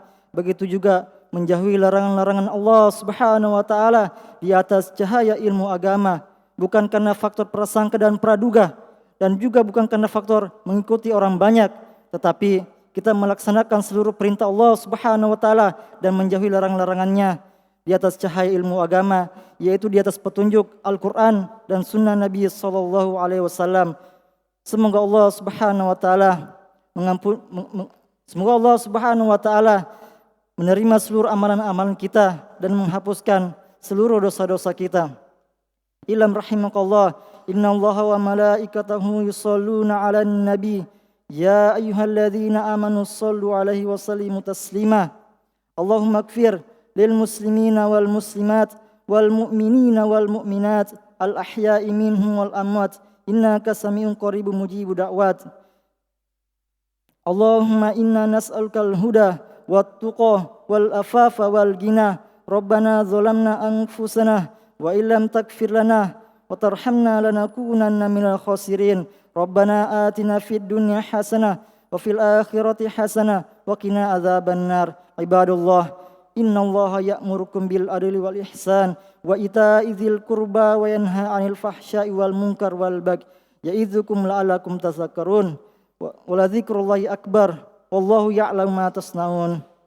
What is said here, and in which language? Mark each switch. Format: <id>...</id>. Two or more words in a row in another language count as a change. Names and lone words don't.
<id>Begitu juga menjauhi larangan-larangan Allah</id> <ar>سبحانه وتعالى</ar> <id>di atas cahaya ilmu agama, bukan karena faktor prasangka dan praduga, dan juga bukan karena faktor mengikuti orang banyak, tetapi kita melaksanakan seluruh perintah Allah</id> <ar>سبحانه وتعالى</ar> <id>dan menjauhi larangan-larangannya di atas cahaya ilmu agama, yaitu di atas petunjuk Al-Qur'an dan sunnah Nabi</id> <ar>صلى الله عليه وسلم.</ar> <id>Semoga Allah</id> <ar>سبحانه وتعالى</ar> <id>menerima seluruh amalan-amalan kita dan menghapuskan seluruh dosa-dosa kita.</id> <ar>اعلم رحمك الله، إن الله وملائكته يصلون على النبي، يا أيها الذين آمنوا صلوا عليه وسلموا تسليما. اللهم اغفر للمسلمين والمسلمات والمؤمنين والمؤمنات الأحياء منهم والأموات، إنك سميع قريب مجيب الدعوات. اللهم إنا نسألك الهدى والتقى والعفاف والغنى. ربنا ظلمنا أنفسنا وإن لم تغفر لنا وترحمنا لنكونن من الخاسرين. ربنا آتنا في الدنيا حسنة وفي الآخرة حسنة وقنا عذاب النار. عباد الله، إن الله يأمركم بالعدل والإحسان وإيتاء ذي القربى وينهى عن الفحشاء والمنكر والبغي يعظكم لعلكم تذكرون. ولذكر الله أكبر والله يعلم ما تصنعون.</ar>